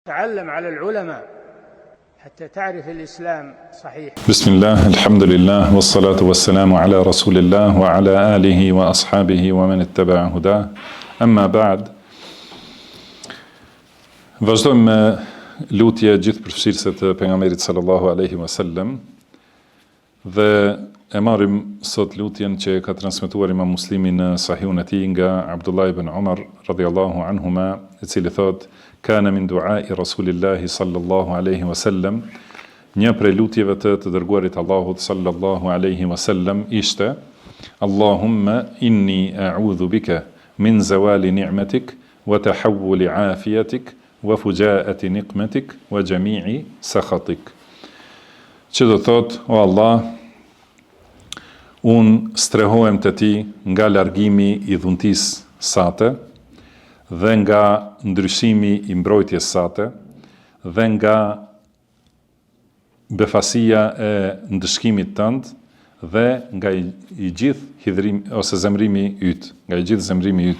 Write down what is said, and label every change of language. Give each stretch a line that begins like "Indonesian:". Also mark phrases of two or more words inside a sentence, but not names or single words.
Arabic: تعلم على العلماء حتى تعرف الإسلام صحيح. بسم الله الحمد لله والصلاة والسلام على رسول الله وعلى آله وأصحابه ومن اتبع هداه أما بعد.
Albanian: Vazhdojmë me lutje gjithë përfshirëse të pejgamberit
Arabic: صلى الله عليه وسلم
Albanian: dhe e marrim sot lutjen që ka transmetuar Imam Muslimi në Sahihun e tij nga Abdullah ibn Umar
Arabic: رضي الله عنهما,
Albanian: i cili thotë:
Arabic: "كان من دعاء رسول الله صلى الله عليه وسلم",
Albanian: një prej lutjeve të dërguarit Allahut
Arabic: صلى الله عليه وسلم
Albanian: ishte:
Arabic: "اللهم إني أعوذ بك من زوال نعمتك وتحول عافيتك وفجاءة نقمتك وجميع سخطك."
Albanian: Që do thot: o Allah, unë strehohem të ti nga largimi i dhuntis sate dhe nga ndryshimi i mbrojtjes sate dhe nga befasia e ndëshkimit tënd dhe nga i gjithë hidhrim ose zemrimi yt, nga i gjithë zemrimi yt.